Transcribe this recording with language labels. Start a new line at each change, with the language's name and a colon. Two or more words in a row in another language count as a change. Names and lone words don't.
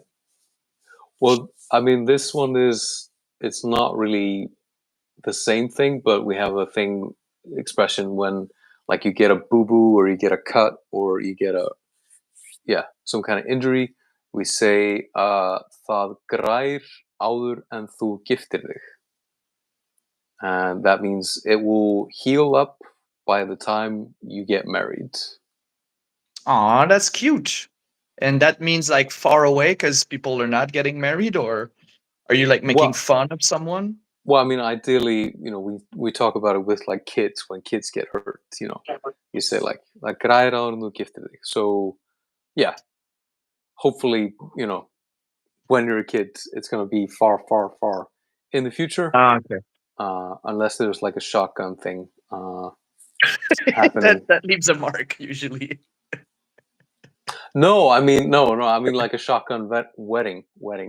English: Well, I mean, this one is, it's not really the same thing, but we have a thing expression when like you get a boo boo or you get a cut or you get a, yeah, some kind of injury. We say,
Icelandic: það grær áður en þú giftir þig.
English: And that means it will heal up by the time you get married. Aw, that's cute. And that means like far away because people are not getting married, or are you like making Well, fun of someone? well, I mean, ideally, we talk about it with like kids when kids get hurt.
Icelandic: You say like græða áður en þú giftir þig.
English: So yeah, hopefully, when you're a kid, it's gonna be far, far, far in the future, Ah, okay. unless there's like a shotgun thing that happening. that leaves a mark usually. No, I mean no, no, I mean like a shotgun wedding,